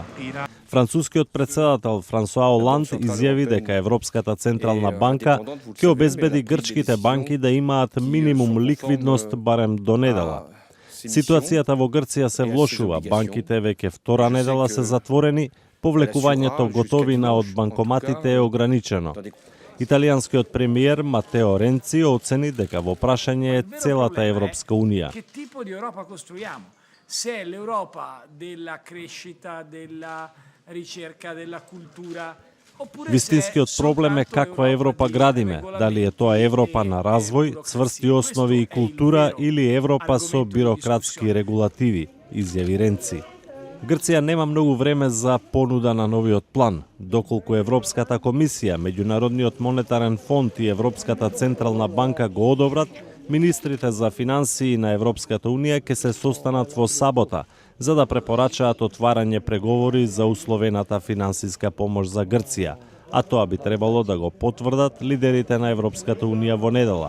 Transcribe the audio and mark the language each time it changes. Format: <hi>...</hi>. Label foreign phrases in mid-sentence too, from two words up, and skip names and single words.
<mk>Францускиот председател Франсуа Оланд изјави дека Европската централна банка ќе обезбеди грчките банки да имаат минимум ликвидност барем до недела. Ситуацијата во Грција се влошува, банките веќе втора недела се затворени, повлекувањето готовина од банкоматите е ограничено. Италијанскиот премиер Матео Ренци оцени дека во прашање е целата Европска Унија.</mk> <it>Se è l'Europa della crescita, della ricerca, della cultura.</it> <mk>Вистинскиот проблем е каква Европа градиме, дали е тоа Европа на развој, цврсти основи и култура или Европа со бирократски регулативи, изјави Ренци. Грција нема многу време за понуда на новиот план, доколку Европската комисија, Меѓународниот монетарен фонд и Европската централна банка го одобрат, министрите за финансии на Европската Унија ќе се состанат во сабота, за да препорачаат отварање преговори за условената финансиска помош за Грција, а тоа би требало да го потврдат лидерите на Европската Унија во недела.</mk>